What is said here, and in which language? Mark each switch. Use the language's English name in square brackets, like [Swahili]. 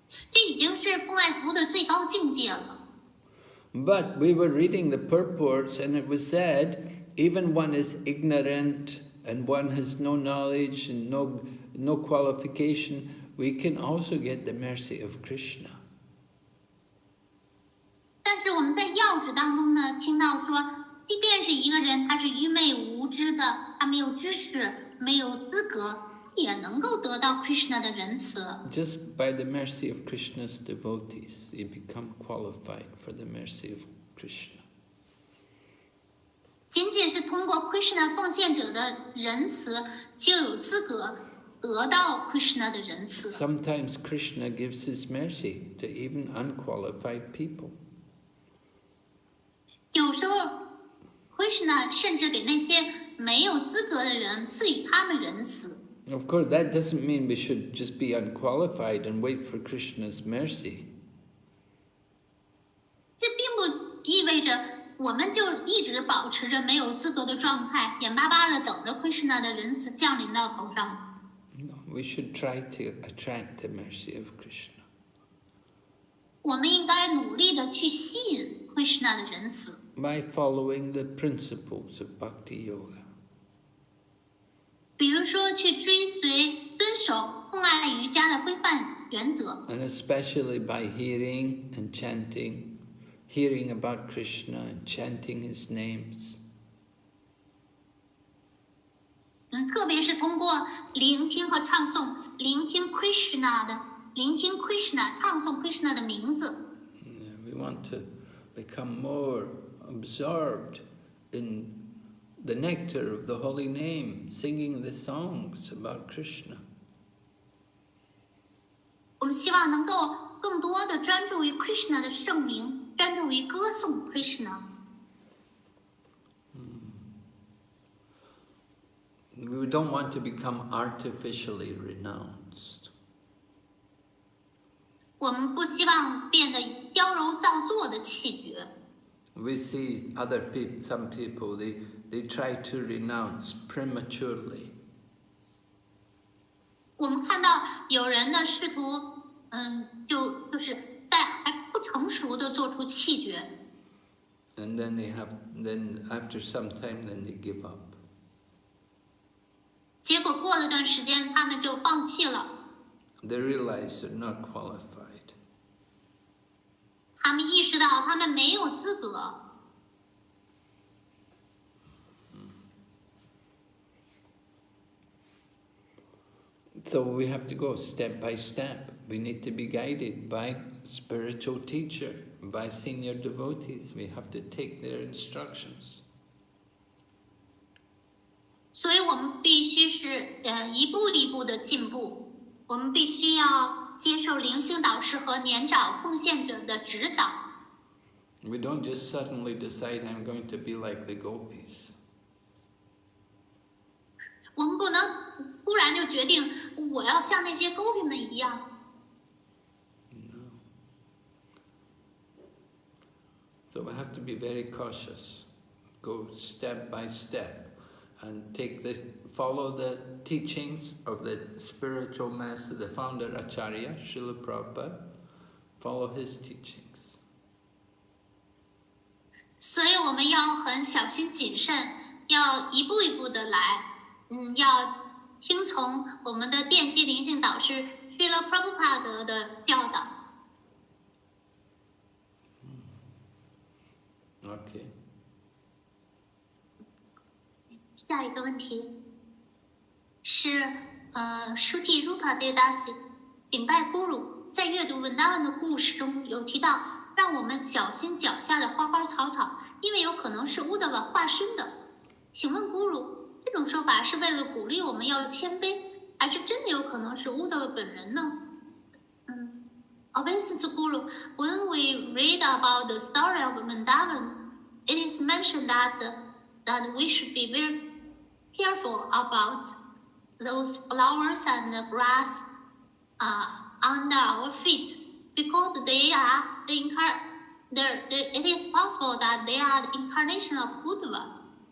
[Chinese] 这已经是奉爱服务的最高境界了。 [English] But we were reading the purports and it was said, even one is ignorant and one has no knowledge and no qualification, we can also get the mercy of Krishna. [Chinese] 但是我们在要旨当中呢，听到说，即便是一个人他是愚昧无知的，他没有知识，没有资格，也能够得到 Krishna 的仁慈。 [English] Just by the mercy of Krishna's devotees, you become qualified for the mercy of Krishna. [Chinese] 仅仅是通过 Krishna 奉献者的仁慈，就有资格得到 Krishna 的仁慈。 [English] Sometimes Krishna gives his mercy to even unqualified people. [Chinese] 有时候 Krishna 甚至给那些没有资格的人赐予他们仁慈。 [English] Of course, that doesn't mean we should just be unqualified and wait for Krishna's mercy. [Chinese] 这并不意味着我们就一直保持着没有资格的状态，眼巴巴的等着 Krishna 的仁慈降临到头上。 [English] No, we should try to attract the mercy of Krishna. [Chinese] 我们应该努力的去吸引 Krishna 的仁慈。 [English] By following the principles of Bhakti Yoga. [Chinese] 比如说去遵守奉爱瑜伽的规范原则。 [English] And especially by hearing and chanting, hearing about Krishna and chanting his names. [Chinese] 特别是通过聆听和唱诵，聆听 Krishna 唱诵 Krishna 的名字。 [English] We want to become more absorbed in the nectar of the holy name, singing the songs about Krishna. [Chinese] 我们希望能够更多的专注于 Krishna 的圣名，专注于歌颂 Krishna。 [English] We don't want to become artificially renounced. [Chinese] 我们不希望变得矫揉造作的气绝。 [English] We see some people, they try to renounce prematurely. [Chinese] 我们看到有人呢试图，就是在还不成熟的做出气绝。 [English] And then after some time, then they give up. [Chinese] 结果过了段时间，他们就放弃了。 [English] They realize they're not qualified. [Chinese] 他们意识到他们没有资格。 [English] So we have to go step by step. We need to be guided by spiritual teacher, by senior devotees. We have to take their instructions. [Chinese] 所以我们必须是一步一步的进步，我们必须要接受灵性导师和年长奉献者的指导。 [English] We don't just suddenly decide I'm going to be like the Gopis. [Chinese] 我们不能突然就决定我要像那些Gopi们一样。 [English] So we have to be very cautious. Go step by step and follow the teachings of the spiritual master, the founder Acharya, Srila Prabhupada. Follow his teachings. [Chinese] 所以我们要很小心谨慎，要一步一步的来，要听从我们的奠基灵性导师 Srila Prabhupada 的教导。 [English] Okay. [Chinese] 下一个问题是Shruti Rupa Devdasi 禀拜 Guru， 在阅读文达文的故事中有提到，让我们小心脚下的花花草草，因为有可能是Uddhava化身的。请问 Guru， 这种说法是为了鼓励我们要谦卑，还是真的有可能是Uddhava本人呢？ [English] Obeisance to Guru, when we read about the story of Vrindavan, it is mentioned that we should be very careful about those flowers and the grass under our feet, because they are it is possible that they are the incarnation of Uddhava.